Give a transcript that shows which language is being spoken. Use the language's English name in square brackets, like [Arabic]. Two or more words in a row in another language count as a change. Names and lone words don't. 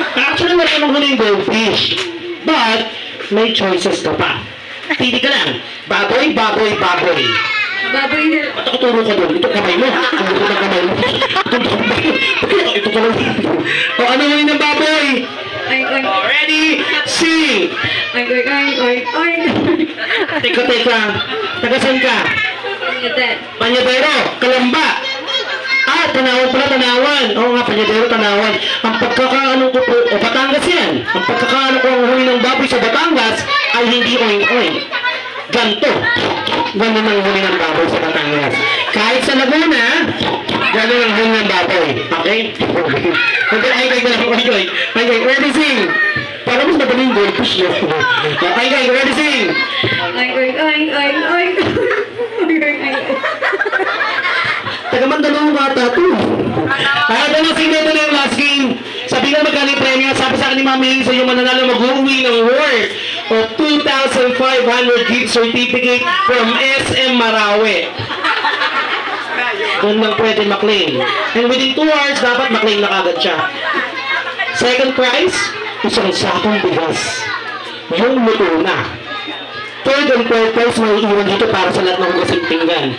[Filipino] Actually, wala ng huling goldfish. But, may choices ka pa. Pili ka lang. Baboy, baboy, baboy. Baboy na. Ba't ako turo ka doon? Ito kamay mo. Ang buto ng kamay mo. Ito ka lang. O ano huling ng baboy? Oink, oink. [English] Ready? Sing! Oink, oink, oink, oink, oink. [Filipino] Teka. Tagasan ka? Yan. Panyadero, Kalamba. Tanawan pala, Tanawan. Oo nga, Panyadero, Tanawan. Ang pagkakaano ko po, Batangas yan. Ang pagkakaano ko ang huli ng baboy sa Batangas ay hindi oink-oink. Ganto. Ganun ang huli ng baboy sa Batangas. Kahit sa Laguna, ganun ang huli ng baboy. [English] Okay? Ay, oink-oink. Ready, sing! [Filipino] Para mas madaling goldfish yun. [English] Ay, ready, sing! Oink, oink, oink, oink, oink. Oink, oink, oink. [Filipino] Taga-Mandaluyong bata to. Ito na, sige, ito na yung last game. Sabi nga magkano yung premyo, sabi sa akin ni Mami sa yung mananalo mag-uwi ng [English] worth of 2,500 gift certificate from SM Marawi. [Filipino] Doon lang pwede maklaim. [English] And within 2 hours, [Filipino] dapat maklaim na kagad siya. [English] Second prize, [Filipino] isang sakong bigas. Yung luto na. [English] Third and fourth prize, [Filipino] may iwan dito para sa lahat ng hugasing pinggan.